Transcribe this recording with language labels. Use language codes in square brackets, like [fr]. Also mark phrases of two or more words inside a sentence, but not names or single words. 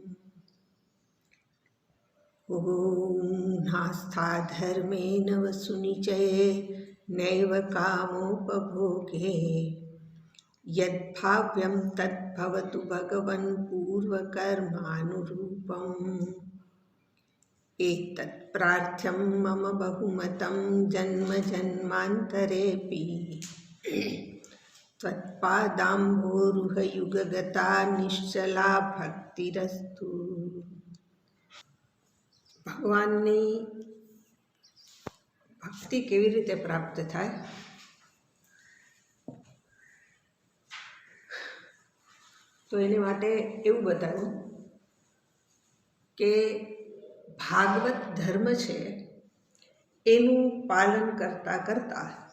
[sa] ॐ नास्था धर्मेण वसुनिचये नैव कामोपभोगे यद्भाव्यं तद्भवतु भगवन् पूर्वकर्मानुरूपम्। एतत् प्रार्थ्यं मम बहुमतं जन्म जन्मान्तरेऽपि त्वत्पादाम्भोरुहयुगगता निश्चला भक्तिरस्तु। [gu] ભગવાનની ભક્તિ કેવી રીતે પ્રાપ્ત થાય? તો એને માટે એવું બતાવ્યું કે ભાગવત ધર્મ છે એનું પાલન કરતા કરતા